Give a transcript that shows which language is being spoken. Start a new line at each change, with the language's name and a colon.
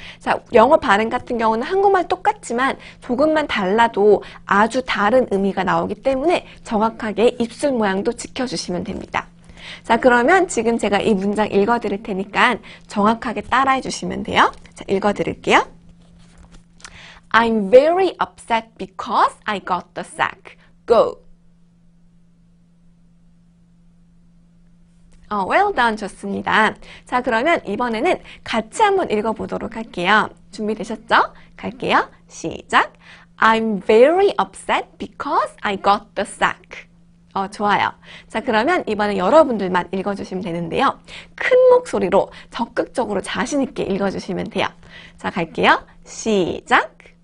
Korean: 자, 영어 발음 같은 경우는 한국말 똑같지만 조금만 달라도 아주 다른 의미가 나오기 때문에 정확하게 입술 모양도 지켜주시면 됩니다. 자, 그러면 지금 제가 이 문장 읽어드릴 테니까 정확하게 따라해 주시면 돼요. 자, 읽어드릴게요.
English: I'm very upset because I got the sack. Go. Well done.
Korean: 좋습니다. 자, 그러면 이번에는 같이 한번 읽어보도록 할게요. 준비되셨죠? 갈게요. 시작.
English: I'm very upset because I got the sack.
Korean: 좋아요. 자, 그러면 이번에 여러분들만 읽어주시면 되는데요. 큰 목소리로 적극적으로 자신 있게 읽어주시면 돼요. 자, 갈게요. 시작.